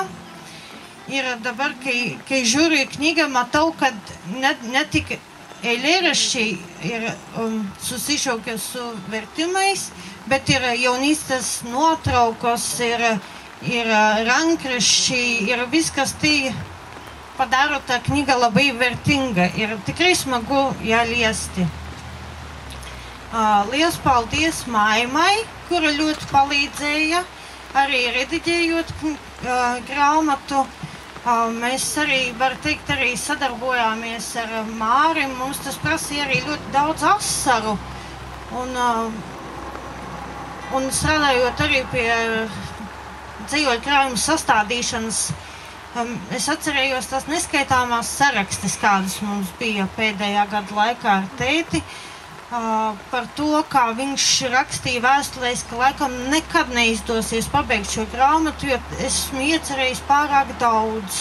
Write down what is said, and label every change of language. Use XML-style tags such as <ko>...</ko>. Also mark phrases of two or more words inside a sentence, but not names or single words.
<lt>Ir dabar, kai žiūriu į knygą, matau, kad ne tik eilėraščiai ir susišaukia su vertimais, bet ir jaunystės nuotraukos ir rankraščiai ir viskas tai padaro tą knygą labai vertingą ir tikrai smagu ją liesti.</lt> <lv>Liels paldies Maimai, kura ļoti palīdzēja arī redigējot grāmatu. Mēs arī, var teikt, arī sadarbojāmies ar Mārim. Mums tas prasīja arī ļoti daudz asaru. Un strādājot arī pie dzīvoļu krājuma sastādīšanas, es atcerējos tās neskaitāmās sarakstis, kādas mums bija pēdējā gada laikā ar tēti, par to, kā viņš rakstīja vēstulēs, ka laikam nekad neizdosies pabeigt šo grāmatu, jo esmu iecerējis pārāk daudz.</lv>